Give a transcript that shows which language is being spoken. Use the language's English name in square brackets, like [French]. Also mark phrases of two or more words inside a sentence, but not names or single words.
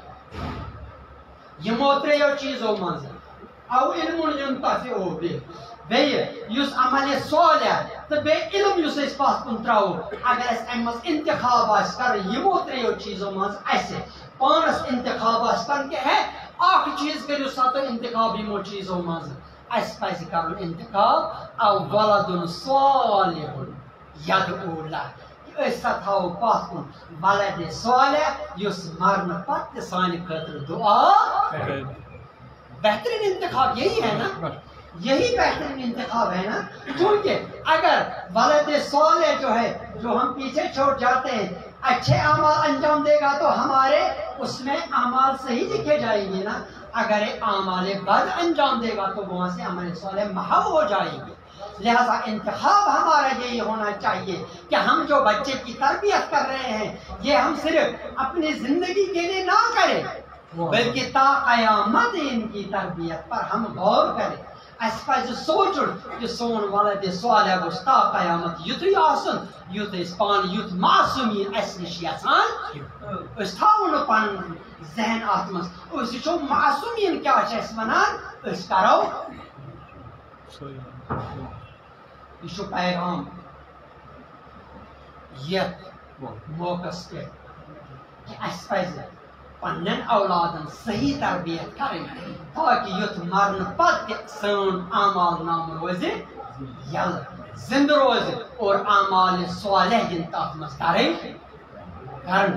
[Kashmiri] یِمو ترٛیٚیو چیٖزو منٛز [Arabic] او علمُن ينتفع به [Kashmiri] بیٚیہِ یُس عملِ صالح تہٕ بیٚیہِ علم یُس أسۍ پتھ کُن ترٛاوو اگر اَسہِ امہِ منٛز انتخاب آسہِ کرُن یِمو ترٛیٚیو چیٖزو منٛز اَسہِ پانس انتخاب آسہِ کرُن کہِ ہے اکھ چیٖز کٔرِو سا تُہۍ انتخاب یِمو چیٖزو منٛز اَسہِ پزِ کرُن انتخاب [Arabic] او ولدُن صالحُن يدعو له. [Kashmiri] أسۍ سا تھاوو پتھ کُن ولدِ صالح یُس مرنہٕ پتہٕ تہِ سانہِ خٲطرٕ دعا. [Urdu] بہترین انتخاب یہی ہے نا، یہی بہترین انتخاب ہے نا. کیونکہ اگر ولد صالح جو ہے جو ہم پیچھے چھوڑ جاتے ہیں اچھے اعمال انجام دے گا تو ہمارے اس میں اعمال صحیح لکھے جائیں گے نا. اگر اعمال بد انجام دے گا تو وہاں سے عمل صالح محو ہو جائیں گے. لہذا انتخاب ہمارا یہی ہونا چاہیے کہ ہم جو بچے کی تربیت کر رہے ہیں یہ ہم صرف اپنی زندگی کے لیے نہ کریں بلکہ تا قیامت ان کی تربیت پر ہم غور کریں. [Kashmiri] اس پزِ سوچُن کہ سون ولد صالح گوٚژھ تا قیامت یُتھُے آسُن یُتھ أسۍ پانہٕ یُتھ معصوٗمیٖن اَسہِ نِش یژھان. أسۍ تھاوو نہٕ پنُن ذہن اتھ منٛز أسۍ وٕچھو معصوٗمیٖن کیٛاہ چھِ اَسہِ وَنان أسۍ کرو. یہ چھُ پیغام یتھ موقعس پٮ۪ٹھ کہ اَسہِ پزِ پننٮ۪ن اولادن صحیح تربیت کرٕنۍ تاکہ یُتھ مرنہٕ پتہٕ تہِ سون اعمال نام روزِ یلہٕ زندٕ روزِ اور اعمال صالح یِن تتھ منٛز کرنہٕ.